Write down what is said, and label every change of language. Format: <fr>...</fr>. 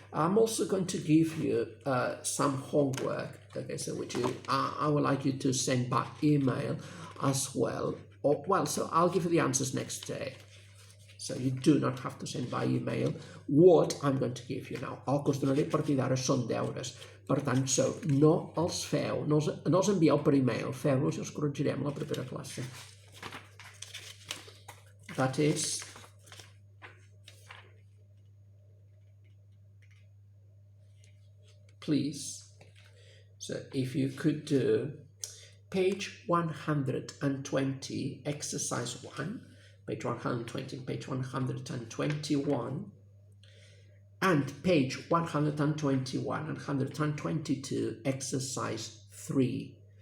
<en>I'm also going to give you some homework, okay, so which I would like you to send by email as well. So I'll give you the answers next day. So you do not have to send by email what I'm going to give you now.</en> <ca>El que us donaré a partir d'ara són deures. Per tant, no els feu, no els envieu per email, feu-los i els corregirem a la propera classe.</ca> <en>That is, please, so if you could do page 120, exercise 1, page 120, page 121, and page 121 and 122, exercise 3.</en>